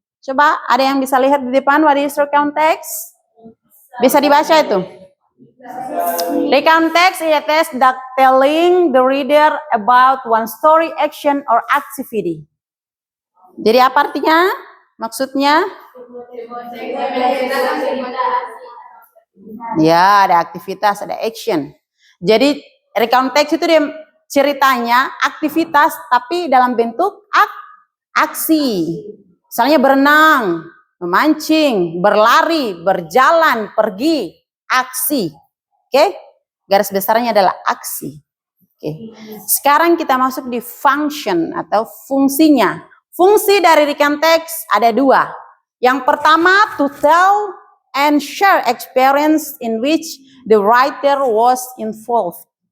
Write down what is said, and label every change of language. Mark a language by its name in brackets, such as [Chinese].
[Indonesian] Coba ada yang bisa lihat di depan [English] what is recount text? [Indonesian] Bisa dibaca itu. [English] Recount text is a text that telling the reader about one story, action, or activity. [Indonesian] Jadi apa artinya? Maksudnya? Ya, ada aktivitas, ada action. Jadi recount text itu dia ceritanya aktivitas tapi dalam bentuk aksi. Misalnya berenang, memancing, berlari, berjalan, pergi, aksi. Oke? Garis besarnya adalah aksi. Oke. Sekarang kita masuk di function atau fungsinya. Fungsi dari recount text ada 2. Yang pertama, [English] to tell and share experience in which the writer was involved.